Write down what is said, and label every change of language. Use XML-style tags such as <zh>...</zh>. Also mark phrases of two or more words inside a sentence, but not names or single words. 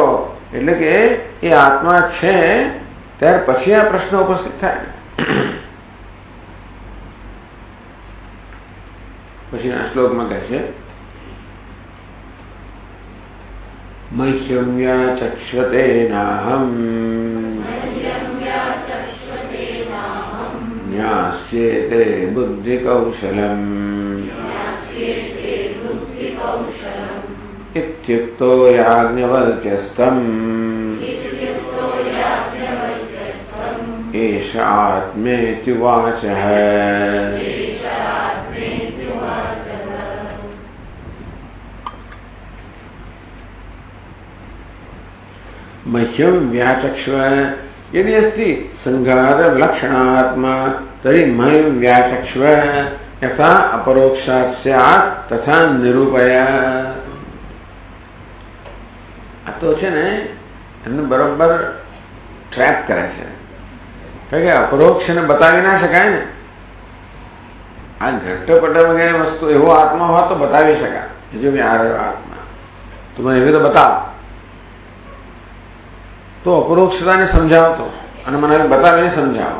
<gu>એટલે કે એ આત્મા છે ત્યાર પછી આ પ્રશ્ન ઉપસ્થિત થાય. પછીના શ્લોકમાં કહે છે</gu> <sa>મહ્યમ વ્યાચક્ષ્વતે નાહમ न्यास्येते बुद्धिकौशलम् इत्युक्तो याज्ञवल्क्यस्तम् एष आत्मेत्युवाचः। मह्यम व्याचक्ष्व यदि अस्ति संघात लक्षणात्मा तरी मह्यम व्याचक्ष्व यथा अपरोक्षात् स्यात् तथा निरूपय.</sa> <gu>આ તો છે ને એમને બરોબર ટ્રેપ કરે છે. કારણ કે અપરોક્ષને બતાવી ના શકાય ને. આ ઘટપટ વગેરે વસ્તુ એવો આત્મા હોય તો બતાવી શકાય. જો મેં આ રહ્યો આત્મા તો મને એવી તો બતાવ, તો અપરોક્ષતાને સમજાવતો અને મને બતાવીને સમજાવો.</gu>